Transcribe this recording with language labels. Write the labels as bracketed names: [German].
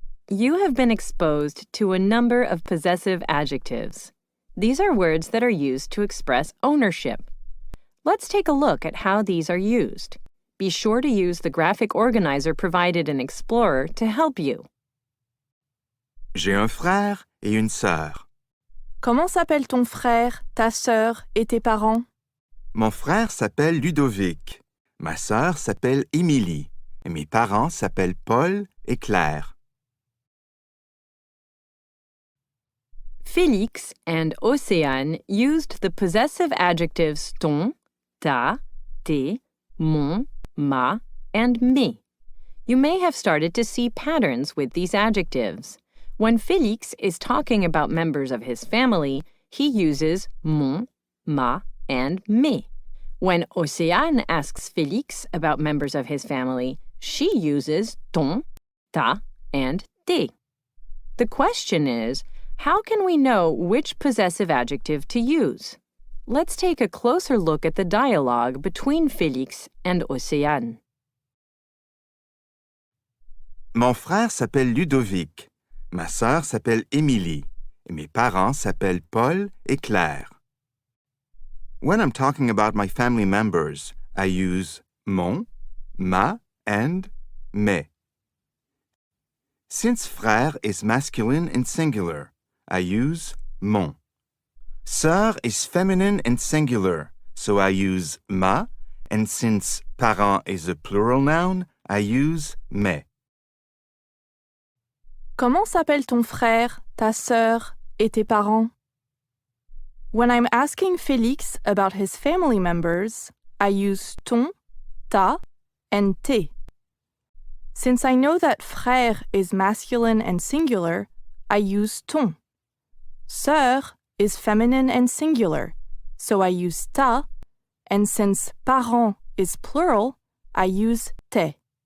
[English] You have been exposed to a number of possessive adjectives. These are words that are used to express ownership. Let's take a look at how these are used. Be sure to use the graphic organizer provided in Explorer to help you. [French] J'ai un frère et une sœur. Comment s'appelle ton frère, ta sœur et tes parents? Mon frère s'appelle Ludovic. Ma sœur s'appelle Émilie. Et mes parents s'appellent Paul et Claire. [English] Félix and Océane used the possessive adjectives ton, ta, tes, mon, ma, and me. You may have started to see patterns with these adjectives. When Félix is talking about members of his family, he uses mon, ma, and me. When Océane asks Félix about members of his family, she uses ton, ta, and tes. The question is, how can we know which possessive adjective to use? Let's take a closer look at the dialogue between Félix and Océane. [French] Mon frère s'appelle Ludovic. Ma sœur s'appelle Émilie. Et mes parents s'appellent Paul et Claire. [English] When I'm talking about my family members, I use mon, ma, and me. Since frère is masculine and singular, I use mon. Sœur is feminine and singular, so I use ma, and since parent is a plural noun, I use me. [French] Comment s'appelle ton frère, ta sœur et tes parents? [English] When I'm asking Félix about his family members, I use ton, ta, and tes. Since I know that frère is masculine and singular, I use ton. Sœur is feminine and singular, so I use ta, and since parent is plural, I use tes.